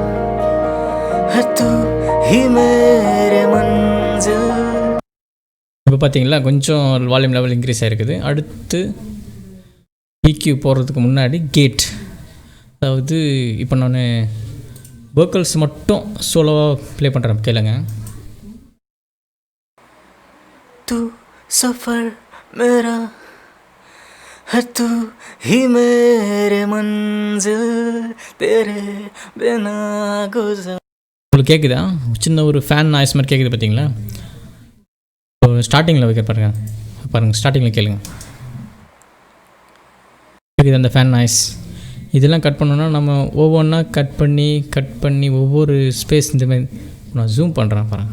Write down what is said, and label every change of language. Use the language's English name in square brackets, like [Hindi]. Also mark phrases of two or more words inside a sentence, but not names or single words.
[Tamil] இப்போ பார்த்தீங்களா, கொஞ்சம் [English] volume level increase [Tamil] ஆகிருக்குது. அடுத்து EQ போடுறதுக்கு முன்னாடி கேட், அதாவது இப்போ நான் வோக்கல்ஸ் மட்டும் சோலோவாக ப்ளே பண்ணுறேன், கேளுங்க. [Hindi] तू सफर मेरा है तू ही मेरे मंजिल तेरे बिना गुजर. [Tamil] உங்களுக்கு கேட்குதா? சின்ன ஒரு [English] fan noise [Tamil] மாதிரி கேட்குது பார்த்தீங்களா? ஸ்டார்டிங்கில் வைக்க பாருங்கள், ஸ்டார்டிங்கில் கேளுங்க. கேட்குது அந்த [English] fan noise. [Tamil] இதெல்லாம் கட் பண்ணோன்னா நம்ம ஒவ்வொன்றா கட் பண்ணி ஒவ்வொரு ஸ்பேஸ் இந்த மாதிரி நான் ஜூம் பண்ணுறேன் பாருங்கள்.